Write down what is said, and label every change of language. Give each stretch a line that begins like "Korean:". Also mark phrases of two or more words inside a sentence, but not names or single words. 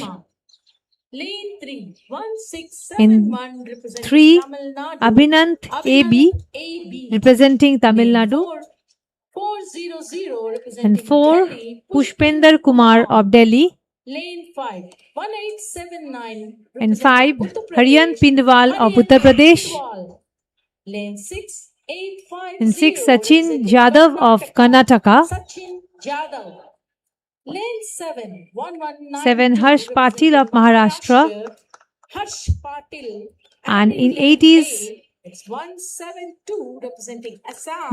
English: Lane 3. 167 In 1 representing 3, Tamil Nadu. Abhinant AB AB. representing Tamil Nadu. 400 representing And 4, Delhi. Pushpender Kumar of Delhi. Lane 5. 1879. And 5, representing Uttar Haryan Pradesh. Pindwal of Haryan Uttar Pradesh. Pindwal. Lane 6. 850. And 6, Sachin representing Jadhav of Karnataka. Sachin Jadhav. Lane 7. 119. 7, Harsh Patil of Maharashtra. Harsh Patil. And in lane 8 is eight, it's 172 representing Assam.